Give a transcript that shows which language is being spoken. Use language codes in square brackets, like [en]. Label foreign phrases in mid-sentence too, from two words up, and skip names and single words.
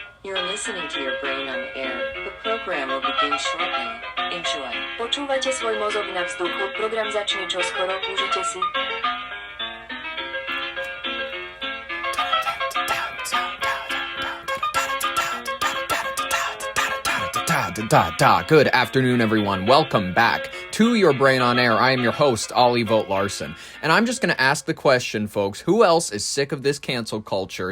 [en] You're listening to your brain on air. The program will begin shortly. Enjoy. [sk] Počúvate svoj mozog na vzduchu. Program začne čoskoro. Užite si. [en] Good afternoon, everyone. Welcome back to Your Brain on Air. I am your host, Ollie Vogt Larson. And I'm just going to ask the question, folks, who else is sick of this cancel culture?